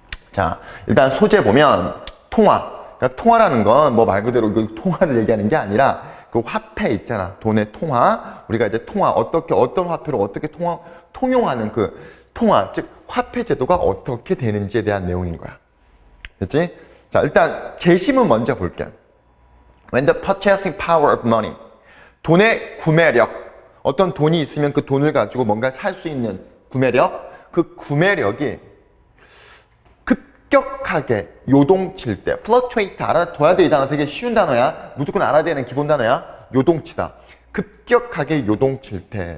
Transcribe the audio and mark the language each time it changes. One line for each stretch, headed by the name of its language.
Korean: 자, 일단 소재 보면 통화. 그러니까 통화라는 건 뭐 말 그대로 그 통화를 얘기하는 게 아니라 그 화폐 있잖아. 돈의 통화. 우리가 이제 통화 어떤 화폐로 어떻게 통용하는 그 통화 즉 화폐 제도가 어떻게 되는지에 대한 내용인 거야. 됐지? 자, 일단 제시문 먼저 볼게.
English: When the purchasing power of money.
Korean: 돈의 구매력. 어떤 돈이 있으면 그 돈을 가지고 뭔가 살 수 있는 구매력. 그 구매력이 급격하게 요동칠 때 fluctuate 알아둬야 돼. 이 단어 되게 쉬운 단어야. 무조건 알아야 되는 기본 단어야. 요동치다. 급격하게 요동칠 때.